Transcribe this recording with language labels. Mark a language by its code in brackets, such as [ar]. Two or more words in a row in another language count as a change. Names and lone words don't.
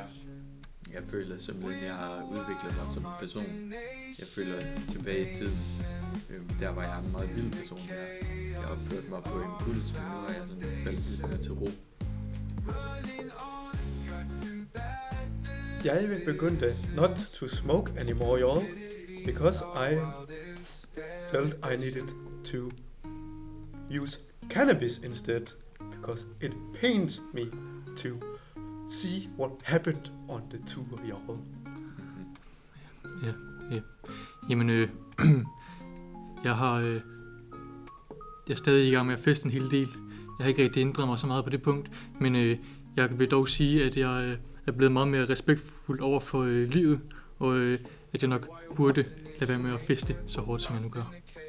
[da] Jeg føler simpelthen, at jeg har udviklet mig som person. Jeg føler tilbage i tiden, der var jeg en meget vild person. Jeg opførte mig på impuls, men nu er jeg sådan faldet lidt mere til ro. Jeg begyndte [en] not to smoke anymore, y'all, because I felt I needed to use cannabis instead, because it pains me to see what happened on the tour, y'all. [da] Ja. Jamen, jeg er stadig i gang med at feste en hel del. Jeg har ikke rigtig ændret mig så meget på det punkt, men jeg vil dog sige, at jeg er blevet meget mere respektfuld over for livet, og at jeg nok burde lade være med at feste så hårdt, som jeg nu gør.